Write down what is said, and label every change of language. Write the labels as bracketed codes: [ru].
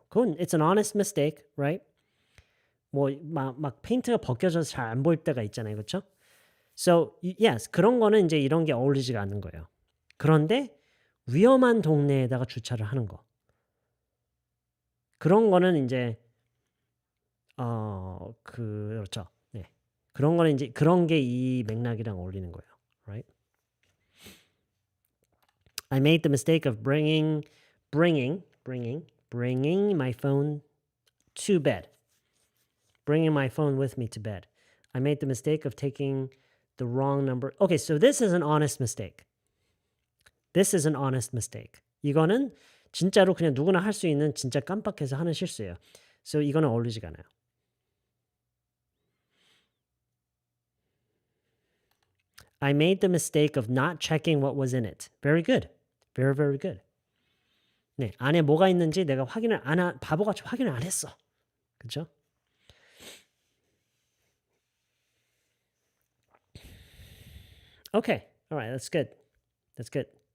[en] 그건 it's an honest mistake, right? [ko] 뭐 막 페인트가 벗겨져서 잘 안 보일 때가 있잖아요. [en] 그렇죠? So, yes. [ko] 그런 거는 이제 이런 게 어울리지가 않는 거예요. 그런데 위험한 동네에다가 주차를 하는 거. 그런 거는 이제 그렇죠. 네. 그런 거는 이제 그런 게 이 맥락이랑 어울리는 거예요. [en] Right? I made the mistake of bringing my phone to bed. Bringing my phone with me to bed. I made the mistake of taking the wrong number. Okay, so this is an honest mistake. This is an honest mistake. [ko] 이거는 진짜로 그냥 누구나 할 수 있는 진짜 깜빡해서 하는 실수예요. So 이거는 어울리지가 않아요. [en] I made the mistake of not checking what was in it. Very good. Very, very good. [ko] 네, 안에 뭐가 있는지 내가 바보같이 확인을 안 했어. 그렇죠? [en] Okay. All right, that's good. That's good.